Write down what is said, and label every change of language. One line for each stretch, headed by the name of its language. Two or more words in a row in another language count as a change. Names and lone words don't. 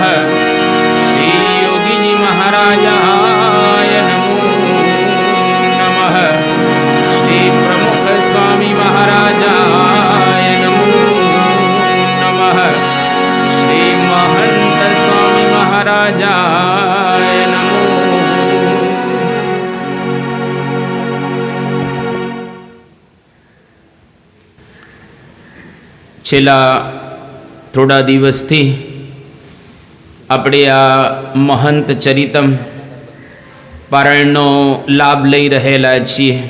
Sanskrit: श्री योगीजी महाराजाय नमो नमः। श्री प्रमुख स्वामी महाराजाय नमो नमः। श्री महंत स्वामी महाराजाय नमो।
Gujarati: છેલ્લા થોડા દિવસથી આપણે આ મહંત ચરિતમ પારાયણનો લાભ લઈ રહેલા છીએ.